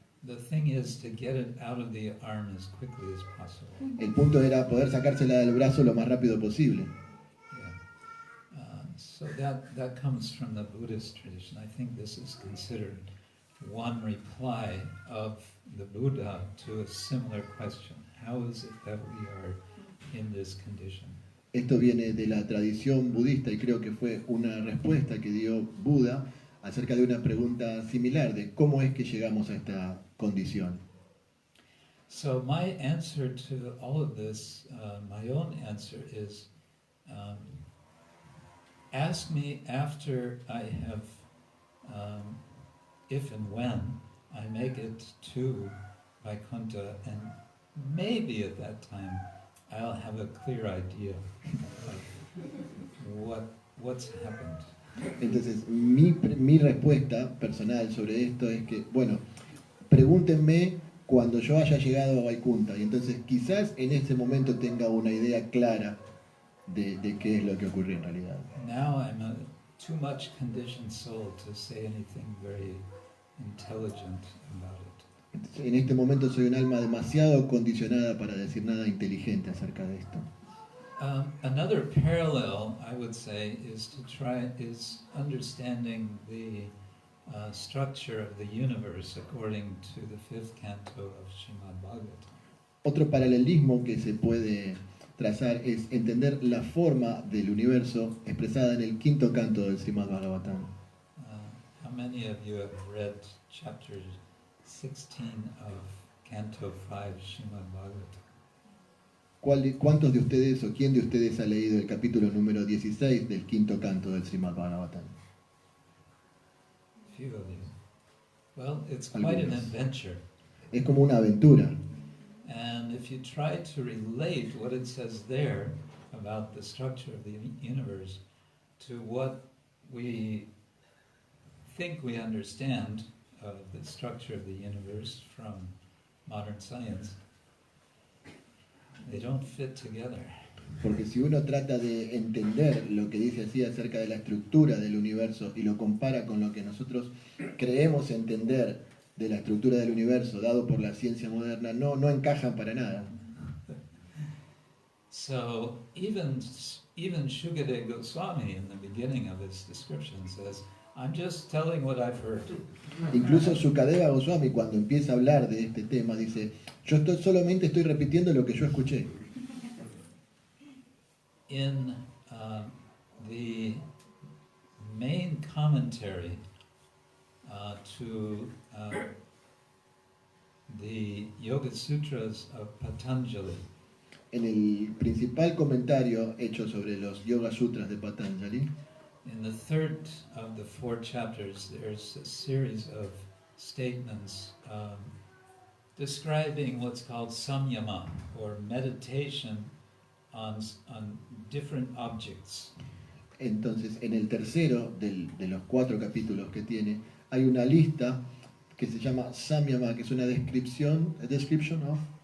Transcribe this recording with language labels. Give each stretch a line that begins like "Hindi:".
English: The thing is to get it out of the arm as quickly as possible.
Spanish: El punto era poder sacársela del brazo lo más rápido posible.
English: Yeah. So that comes from the Buddhist tradition. I think this is considered one reply of the Buddha to a similar question. How is it that we are in this condition?
Spanish: Esto viene de la tradición budista y creo que fue una respuesta que dio Buda acerca de una pregunta similar de cómo es que llegamos a esta condición.
English: So my answer to all of this, my own answer is, ask me after I have, if and when I make it to Vaikuntha, and maybe at that time I'll have a clear idea of what's happened.
Spanish: Entonces, mi respuesta personal sobre esto es que, bueno, pregúntenme cuando yo haya llegado a Vaikuntha y entonces quizás en ese momento tenga una idea clara de qué es lo que ocurrió en realidad.
English: Now I'm a too much conditioned soul to say anything very intelligent about it.
Spanish: Entonces, en este momento soy un alma demasiado condicionada para decir nada inteligente acerca de esto.
English: Another parallel, I would say, is understanding the structure of the universe according to the 5th canto of Srimad Bhagavatam.
Spanish: Otro paralelismo que se puede trazar es entender la forma del universo expresada en el 5º canto del Srimad Bhagavatam.
English: How many of you have read chapter 16 of Canto 5 Srimad Bhagavatam?
Spanish: ¿Cuántos de ustedes o quién de ustedes ha leído el capítulo número 16 del 5º canto del Srimad Bhagavatam?
English: Few of you. Well, it's quite an adventure.
Spanish: Es como una aventura.
English: And if you try to relate what it says there about the structure of the universe to what we think we understand of the structure of the universe from modern science, they don't fit together.
Spanish: Porque si uno trata de entender lo que dice así acerca de la estructura del universo y lo compara con lo que nosotros creemos entender de la estructura del universo dado por la ciencia moderna, no encajan para nada.
English: So even Shukadeva Goswami in the beginning of his description says, I'm just telling what I've heard.
Spanish: Incluso Shukadeva Goswami cuando empieza a hablar de este tema dice, solamente estoy repitiendo lo que yo escuché.
English: In the main commentary to the Yoga Sutras of Patanjali.
Spanish: En el principal comentario hecho sobre los Yoga Sutras de Patanjali,
English: In the third of the 4 chapters, there's a series of statements describing what's called samyama, or meditation on different objects.
Spanish: entonces en el tercero de los 4 capítulos que tiene, hay una lista que se llama Samyama, que es una descripción of,